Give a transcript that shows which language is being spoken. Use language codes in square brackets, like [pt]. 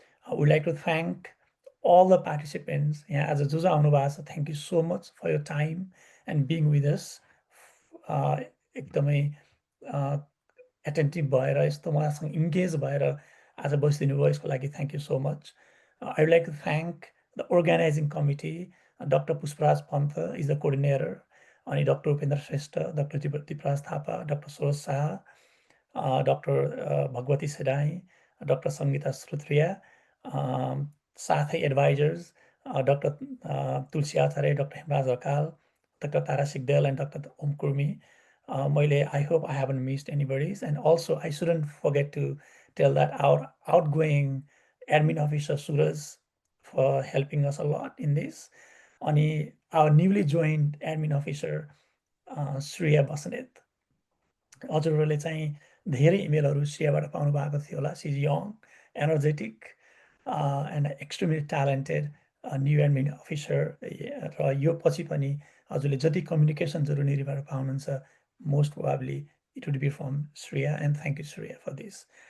[en] I would like to thank all the participants. As a [ne] जुजा आउनु भएको छ, [en] thank you so much for your time and being with us. [ne] एकदमै attentive भएर, यस्तो उहाँसँग engage भएर आज बसिदिनु भयो, यसको लागि [en] thank you so much. I would like to thank the organizing committee. Dr. Pushparaj Pantha is the coordinator, [ne] अनि [en] Dr. Upendra Shrestha, Dr. Dipraj Thapa, Dr. Suraj Saha, Dr. Bhagwati Sedai, Dr. Sangeeta Srutriya, [ne] साथै [en] advisors, Dr. Tulsi Acharya, Dr. Hemraj Akal, Dr. Tara Sigdel, and Dr. Om Kurmi. I hope I haven't missed anybody's. And also, I shouldn't forget to tell that our outgoing admin officer, Suraj, for helping us a lot in this. [ne] Ani [en] our newly joined admin officer, Shreya Basanet. [ne] हजुरहरूले चाहिँ धेरै इमेलहरू श्रेयाबाट पाउनु भएको थियो होला. [en] She's young, energetic, and extremely talented new admin officer. [ne] र यो पछि पनि हजुरले जति कम्युनिकेसन्सहरू निरीबाट पाउनुहुन्छ, [en] most probably it would be from Shreya, and thank you, Shreya, for this.